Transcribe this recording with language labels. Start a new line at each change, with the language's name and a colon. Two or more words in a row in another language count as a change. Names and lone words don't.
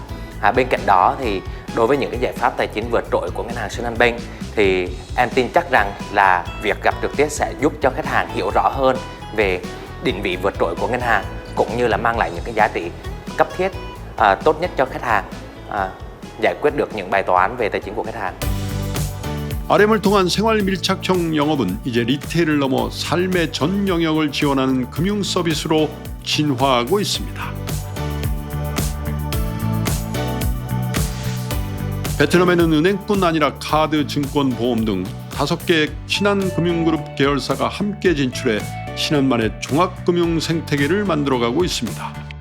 Vietnamese: Bên cạnh đó thì đối với những cái giải pháp tài chính vượt trội của ngân hàng Sinhanbank thì em tin chắc rằng là việc gặp trực tiếp sẽ giúp cho khách hàng hiểu rõ hơn về định vị vượt trội của ngân hàng cũng như là mang lại những cái giá trị cấp thiết tốt nhất cho khách hàng, giải quyết được những bài toán về tài chính của khách hàng.
Korean: RM을 통한 생활 밀착형 영업은 이제 리테일을 넘어 삶의 전 영역을 지원하는 금융 서비스로 진화하고 있습니다. 베트남에는 은행뿐 아니라 카드, 증권, 보험 등 5개의 신한금융그룹 계열사가 함께 진출해 신한만의 종합금융 생태계를 만들어가고 있습니다.